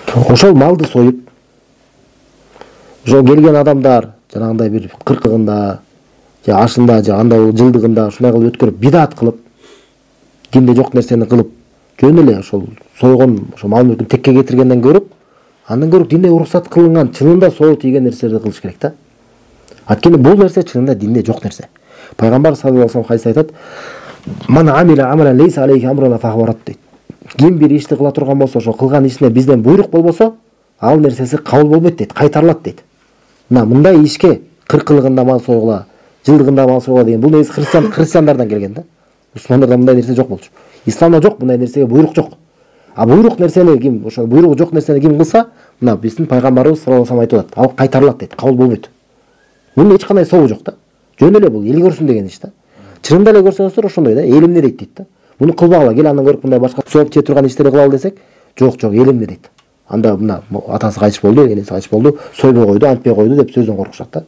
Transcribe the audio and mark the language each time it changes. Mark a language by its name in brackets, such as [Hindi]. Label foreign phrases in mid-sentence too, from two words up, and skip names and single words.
[Kyrgyz] Ошол малды союп, ошол келген адамдар жанагындай бир кыркыгында, же ашында, же андай жылдыгында ушундай кылып өткөрүп, бидат кылып, динде жок нерсени кылып, жөн эле ошол сойгон ошол мал мүлкүн текке кетиргенден көрүп, андан көрүп динде уруксат кылынган, чынында соо тийген нерселерди кылыш керек да. Анткени бул нерсе чынында динде жок нерсе. Пайгамбар [Arabic] صلى الله عليه وسلم [Kyrgyz] хадисте айтат: [Arabic] "من عمل عملا ليس عليه أمرنا فهو رد" дейт. [Kyrgyz] Ким бир ишти кыла турган болсо, ошо кылган ишине бизден буйрук болбосо, ал нерсеси кабыл болбойт дейт, кайтарылат дейт. Мына мындай ишке 40-кылыгында мал сойгула, жылдыгында мал сойгула деген бул негизи христиандардан келген да. Мусулмандарда мындай нерсе жок болчу. Исламда жок, мындай нерсеге буйрук жок. А буйрук нерсени ким, ошо буйругу жок нерсени ким кылса, мына биздин пайгамбарыбыз [Arabic] صلى الله عليه وسلم [Kyrgyz] айтып атат, ал кайтарылат дейт, кабыл болбойт. Мунун эч кандай сообу жок да. Жөн эле бул эл көрсүн деген иш да. Чынында эле көрсөңүздөр ошондой да, эл эмне дейт да. Муну кылбагыла, кел андан көрүп мындай башка сооп чее турган иштерди кылалы десек, жок, эл эмне дейт. Анда мына атасы кайтыш болду, энеси кайтыш болду, сойбой койду, антпай койду деп сөздөн коркушат да.